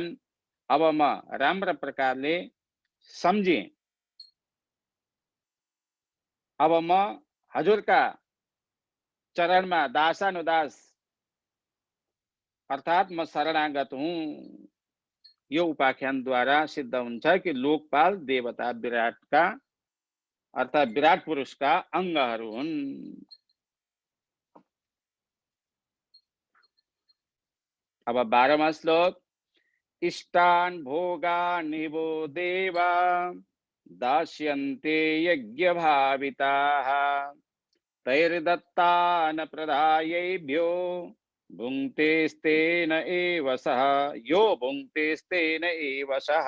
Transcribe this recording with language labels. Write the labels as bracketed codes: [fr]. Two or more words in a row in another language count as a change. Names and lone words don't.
[ne] अब म राम्रो प्रकारले सम्झे, अब म हजुरका चरणमा दासानुदास अर्थात म शरणागत हुँ। यो उपाख्यानद्वारा सिद्ध हुन्छ कि लोकपाल देवता विराटका अर्थात विराट पुरुषका अङ्गहरू हुन्। अब 12वां श्लोक, [sa] इष्टान् भोगानिवो देवा दास्यन्ते यज्ञभाविताः तैर्दत्तान् प्रदायेभ्यो भुङ्क्तेस्तेन एव सः, यो भुङ्क्तेस्तेन एव सः।